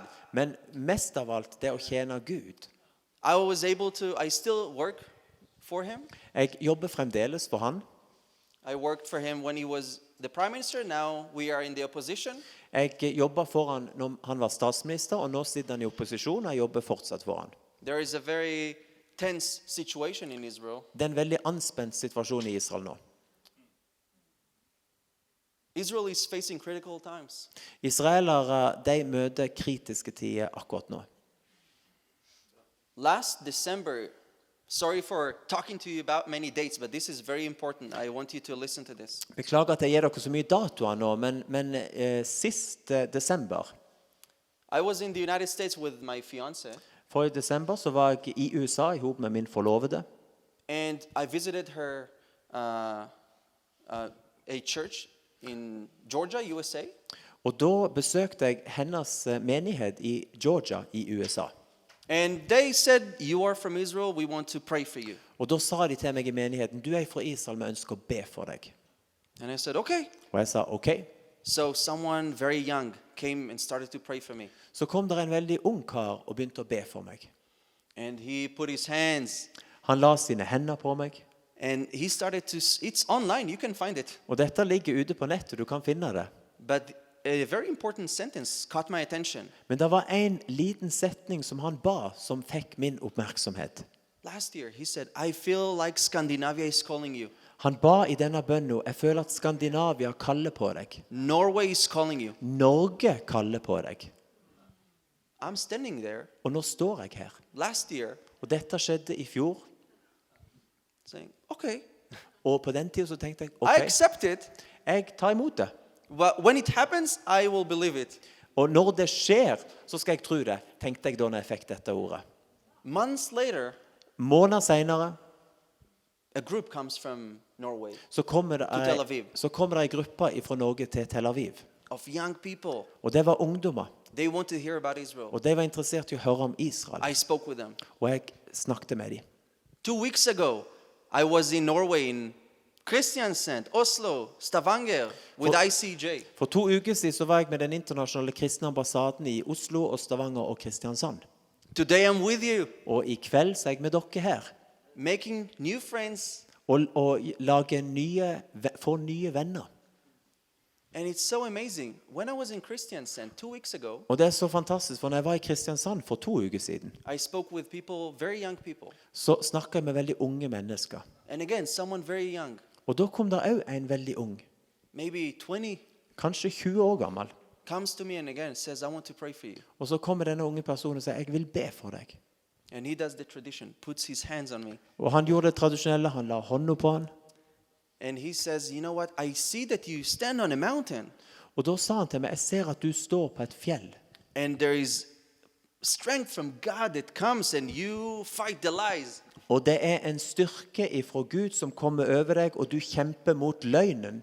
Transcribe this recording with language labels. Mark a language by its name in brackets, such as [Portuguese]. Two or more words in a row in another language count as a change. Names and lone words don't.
[Norwegian] Men mest av alt det å tjene Gud. [English] I still work for him. [Norwegian] Jeg jobber fremdeles for han. [English] I worked for him when he was the prime minister. Now we are in the opposition. [Norwegian] Jeg jobber for han når han var statsminister, og nå sitter han i opposisjon, og jeg jobber fortsatt for han. [English] There is a very tense situation in Israel. [Norwegian] Det er en veldig anspent situasjon i Israel nå. [English] Israel is facing critical times. [Norwegian] Israelere, de møter kritiske tider akkurat nå. [English] Last December, sorry for talking to you about many dates, but this is very important. I want you to listen to this. [Norwegian] Beklager at jeg gir dere så mye datoer nå, men sist desember, [English] I was in the United States with my fiance, [Norwegian] forrige desember så var jeg i USA i hop med min forlovede, [English] and I visited her a church in Georgia, USA. [Norwegian] og da besøkte jeg hennes menighet i Georgia i USA. [English] And they said, you are from Israel, we want to pray for you. [Norwegian] Og da sa de til meg i menigheten, du er fra Israel, vi ønsker å be for deg. [English] And I said, okay. [Norwegian] Og jeg sa, ok. [English] So someone very young came and started to pray for me. [Norwegian] Så kom der en veldig ung kar og begynte å be for meg. [English] And he put his hands, [Norwegian] Han la sine hender på meg, [English] and he started to, it's online, you can find it. [Norwegian] og dette ligger ute på nettet, du kan finne det. [English] But a very important sentence caught my attention. [Norwegian] Men det var en liten setning som han ba, som fikk min oppmerksomhet. [English] Last year, he said, I feel like Scandinavia is calling you. [Norwegian] Han ba i denne bønnen, jeg føler at Skandinavia kaller på deg. [English] Norway is calling you. [Norwegian] Norge kaller på deg. [English] I'm standing there [Norwegian] Og nå står jeg her. [English] last year [Norwegian] Og dette skjedde i fjor. [English] saying, okay, [Norwegian] Og på den tiden så tenkte jeg, [English] I [Norwegian] ok, [English] accept it. [Norwegian] jeg tar imot det. [English] But when it happens, I will believe it. [Norwegian] Og når det skjer, så skal jeg tro det, tenkte jeg da når jeg fikk dette ordet. [English] Months later, [Norwegian] Måneder senere, [English] a group comes from Norway [Norwegian] så kommer Tel Aviv. det en gruppe fra Norge til Tel Aviv. [English] of young people. [Norwegian] Og det var ungdommer. [English] They want to hear about Israel. [Norwegian] Og de var interessert i å høre om Israel. [English] I spoke with them. [Norwegian] Og jeg snakket med dem. [English] 2 weeks ago, I was in Norway in Kristiansand, Oslo, Stavanger with ICJ. [Norwegian] For 2 uker siden så var jeg med den internasjonale kristne ambassaden i Oslo og Stavanger og Kristiansand. [English] Today I'm with you, [Norwegian] Og i kveld så er jeg med dere her. [English] making new friends. [Norwegian] Og få nye venner. [English] And it's so amazing. When I was in Kristiansand 2 weeks ago, [Norwegian] Og det er så fantastisk, for når jeg var i Kristiansand for 2 uker siden, [English] I spoke with people, very young people. [Norwegian] så snakket jeg med veldig unge mennesker. [English] And again, someone very young, [Norwegian] Og da kom der også en veldig ung, [English] maybe 20, [Norwegian] kanskje 20 år gammel. [English] comes to me and again says, I want to pray for you. [Norwegian] Og så kommer denne unge personen og sier, jeg vil be for deg. [English] And he does the tradition, puts his hands on me. [Norwegian] Og han gjorde det tradisjonelle, han la hånda på han. [English] And he says, you know what? I see that you stand on a mountain. [Norwegian] Og da sa han til meg, jeg ser at du står på et fjell. [English] And there is strength from God that comes and you fight the lies. [Norwegian] Og det er en styrke ifra Gud som kommer over deg, og du kjemper mot løgnen.